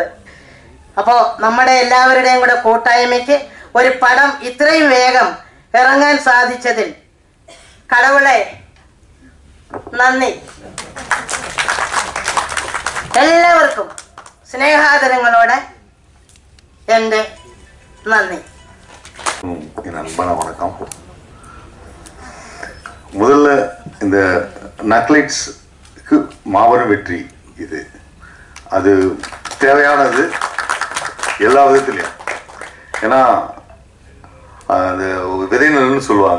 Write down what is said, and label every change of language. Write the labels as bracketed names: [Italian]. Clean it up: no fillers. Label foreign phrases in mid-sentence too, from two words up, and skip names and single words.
[Malayalam] അപ്പോൾ നമ്മുടെ എല്ലാവരുടെയും കൂടെ കൂട്ടായ്മയ്ക്ക് ഒരു പടം ഇത്രയും വേഗം ഇറങ്ങാൻ സാധിച്ചതിൽ കടവുളെ നന്ദി. എല്ലാവർക്കും സ്നേഹാദരങ്ങളോടെ എൻ്റെ நன்றி. [Tamil] என் அன்பான வணக்கம். முதல்ல இந்த நக்லைட்ஸ்க்கு மாபெரும் வெற்றி இது. அது தேவையானது எல்லா விதத்துலையும். ஏன்னா அந்த விதைநெல்னு சொல்லுவாங்க.